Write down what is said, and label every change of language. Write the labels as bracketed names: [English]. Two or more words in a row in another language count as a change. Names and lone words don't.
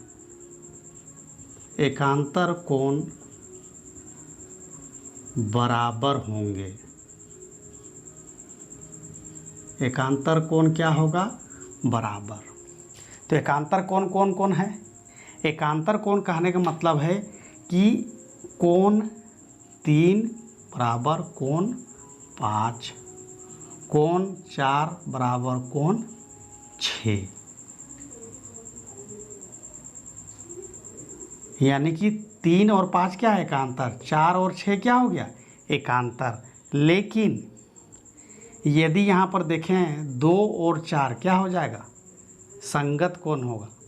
[Hindi] एकांतर कोण बराबर होंगे। एकांतर कोण क्या होगा? बराबर। तो एकांतर कोण कौन कौन है? एकांतर कोण कहने का मतलब है कि कोण 3 बराबर कोण 5, कोण 4 बराबर कोण 6। यानी कि 3 और 5 क्या है? एकांतर। 4 और 6 क्या हो गया? एकांतर। लेकिन यदि यहाँ पर देखें 2 और 4 क्या हो जाएगा? संगत कोण होगा।